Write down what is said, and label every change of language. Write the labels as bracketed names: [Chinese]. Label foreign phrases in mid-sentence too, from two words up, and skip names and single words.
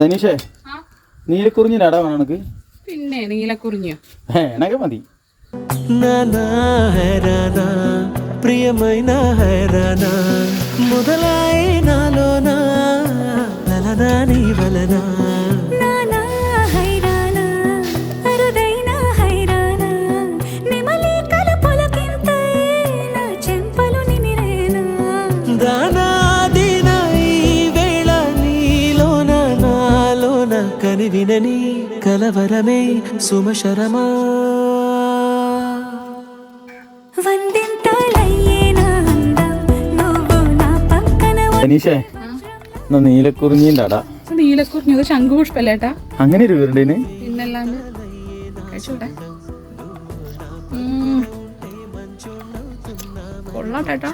[Malayalam] ധനീഷേ നീലക്കുറിഞ്ഞിനാടാ വേണം എനക്ക്. പിന്നെ നീലക്കുറിഞ്ഞോ എനക്ക് മതി. [Telugu] ప్రియమైన హైరానా మొదలాయి నాలోనా లలనా నీ వలనా నానా హైరానా అరుదైన హైరానా నిమలి కలపులకింతై నా చెంపలు నిమిరేనా దానాదిన ఈ వేళ నీలోన నాలోన కనివినని కలవరమే సుమశరమా [Malayalam] ധനീഷേ നീലക്കുറിഞ്ഞിണ്ടാടാ. നീലക്കുറിഞ്ഞി അത് ശംഖുപുഷ്പല്ലേട്ടാ. അങ്ങനെ ഒരു വീരുണ്ടേന്. പിന്നല്ലാണ്ട് കഴിച്ചോട്ടെ. കൊള്ളാട്ടേട്ടാ.